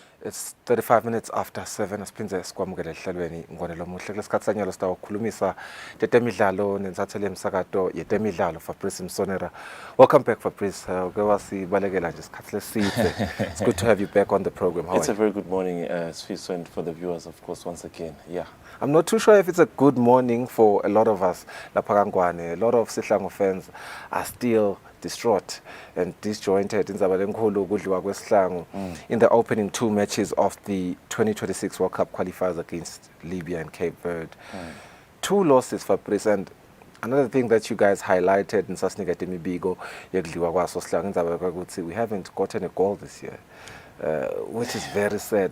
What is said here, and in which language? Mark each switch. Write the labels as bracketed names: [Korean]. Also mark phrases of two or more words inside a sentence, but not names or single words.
[English] It's 35 minutes after 7. [Swati] Asiphinze sikwamukele ehlelweni Ngonelo Muhle kulesikhathi sanyalo sitawo ukukhulumisa tetemidlalo nensathelo yemsakato yetemidlalo Fabrice Msonera. [English] Welcome back, Fabrice. Wasibalekela nje isikhathi leside. It's good to have you back on the program. It's a very good morning, Sfiso, and for the viewers, of course, once again. Yeah. I'm not too sure if it's a good morning for a lot of us. [Swati] Lapha kaNgwane, [English] a lot of Sihlangu fans are still distraught and disjointed in the opening 2 matches of the 2026 World Cup qualifiers against Libya and Cape Verde. 2 losses, Fabrice, and another thing that you guys highlighted in Sasnika Temibigo, we haven't gotten a goal this year, which is very sad.